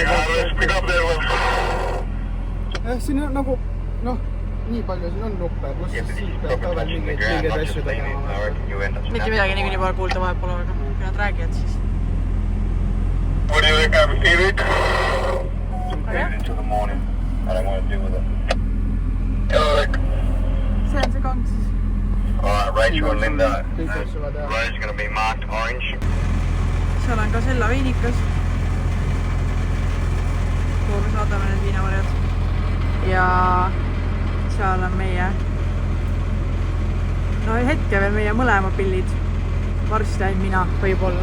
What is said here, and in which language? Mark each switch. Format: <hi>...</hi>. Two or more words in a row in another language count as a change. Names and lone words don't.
<et>Siin on nagu, noh, nii palju siin on nuppe, kus siis peab ka veel mingeid asju tegema. Mitte midagi niikuinii pole kuulda vahepoole, aga kui nad räägivad, siis...</et> <en>leave it until the morning. I don't want to deal with it. Hello, Rick.</en> <et>see on see kong siis.</et> <en>Alright, Rachel and Linda.</en> <et>kõik asjad ja</et> <en>Road's going to be marked orange.</en> <et>Seal on ka Sella veinikas. kuhu me saadame need viinamarjad. Ja seal on meie, no hetke veel meie mõlema pillid. Varsti ainult mina, võib-olla.</et>